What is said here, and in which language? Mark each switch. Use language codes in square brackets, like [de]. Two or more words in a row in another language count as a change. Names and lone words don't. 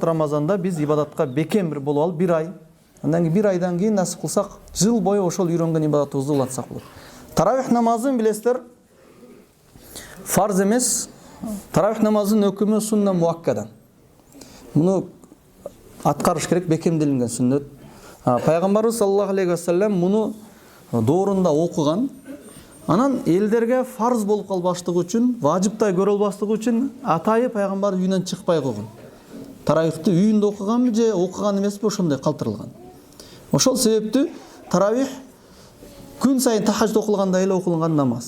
[ky] Рамазанда биз ибадатка бекем бир болуп алып, бир ай. Андан кийин бир айдан кийин насип кылсак, жыл бою ошол үйрөнгөн ибадатыбызды улантсак болот. Таравих намазын билесиздер, фарз эмес. Таравих намазынын өкүмү [ar] سنة مؤكدة. [ky] Муну аткарыш керек, бекемделинген сүннөт. Пайгамбарыбыз [ar] صلى الله عليه وسلم [ky] муну доорунда окуган. Анан элдерге фарз болуп калбаштыгы үчүн, важыптай көрө албаштыгы үчүн атайы пайгамбар үйүнөн чыкпай койгон. Таравихти үйүндө окуганбы же окуган эмеспи, ошондой калтырылган. Ошол себептүү таравих күн сайын тахажжуд окулгандай эле окулган намаз.